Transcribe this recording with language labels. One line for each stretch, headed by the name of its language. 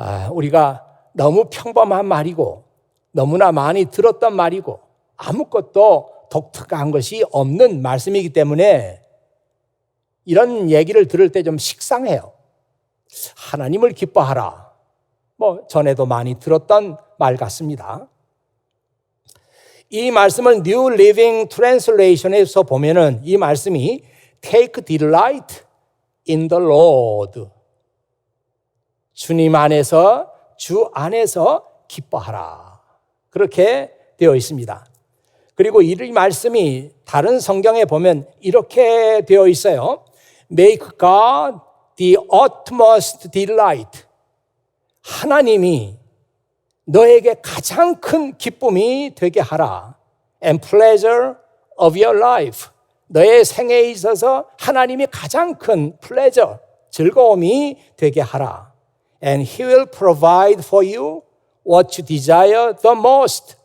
Korean: 우리가 너무 평범한 말이고 너무나 많이 들었던 말이고 아무것도 독특한 것이 없는 말씀이기 때문에 이런 얘기를 들을 때 좀 식상해요. 하나님을 기뻐하라. 전에도 많이 들었던 말 같습니다. 이 말씀을 New Living Translation에서 보면은 이 말씀이
English: Take delight in the Lord.
Korean: 주님 안에서, 주 안에서 기뻐하라. 그렇게 되어 있습니다. 그리고 이 말씀이 다른 성경에 보면 이렇게 되어 있어요.
English: Make God the utmost delight.
Korean: 하나님이 너에게 가장 큰 기쁨이 되게 하라.
English: And pleasure of your life.
Korean: 너의 생애에 있어서 하나님이 가장 큰 pleasure, 즐거움이 되게 하라.
English: And He will provide for you what you desire the most.